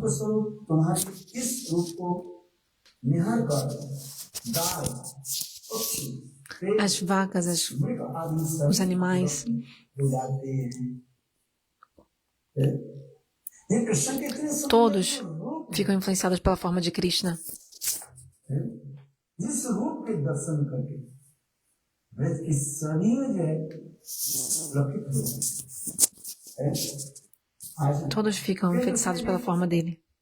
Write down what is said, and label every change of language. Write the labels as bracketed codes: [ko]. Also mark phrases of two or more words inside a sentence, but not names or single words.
[hi] स्वरूप तुम्हारे इस रूप को निहार कर गाय, पक्षी, [pt] as vacas, os animais, todos ficam influenciados pela forma de Krishna. Todos ficam enfeitiçados pela forma dele.